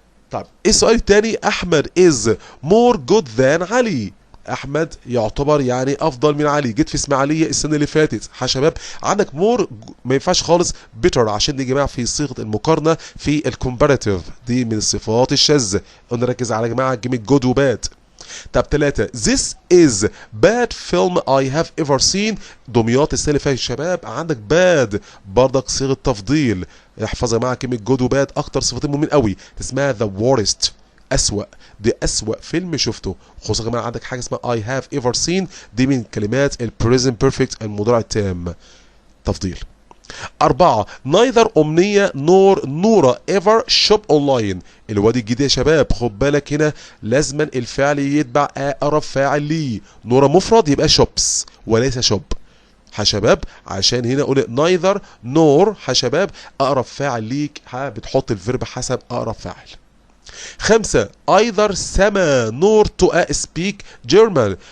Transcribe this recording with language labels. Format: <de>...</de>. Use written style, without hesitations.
<ar>طب السؤال الثاني</ar> <en>احمد is more good than علي.</en> <ar>احمد يعتبر يعني افضل من علي. جيت في اسماعيليه السنه اللي فاتت يا شباب عندك مور ما ينفعش خالص بيتر عشان دي يا جماعه في صيغه المقارنه في الكومباراتيف دي من الصفات الشاذه. قلنا ركز على يا جماعه كلمه جود وباد.</ar> <en>طب 3 this is bad film I have ever seen.</en> <ar>دمياط السنه اللي فاتت شباب عندك bad برضك صيغه تفضيل. احفظ يا جماعه كلمه جود وباد اكتر صفتين مهمين قوي. اسمها</ar> <en>the worst</en> <ar>اسوأ. دي اسوأ فيلم شفته. خصوصا يا جماعه عندك حاجه اسمها</ar> <en>I have ever seen</en> <ar>دي من كلمات ال</ar> <en>present perfect</en> <ar>المضارع التام تفضيل.</ar> <en>4 neither أمنية نور نورة ever shop online.</en> <ar>الوادي الجديد يا شباب خد بالك هنا لازما الفعل يتبع أقرب فاعل ليه. نورة مفرد يبقى shops وليس shop يا شباب عشان هنا قول neither نور يا شباب أقرب فاعل ليك بتحط الفيرب حسب أقرب فاعل.</ar> <en>5 either سما نور to speak German.</en>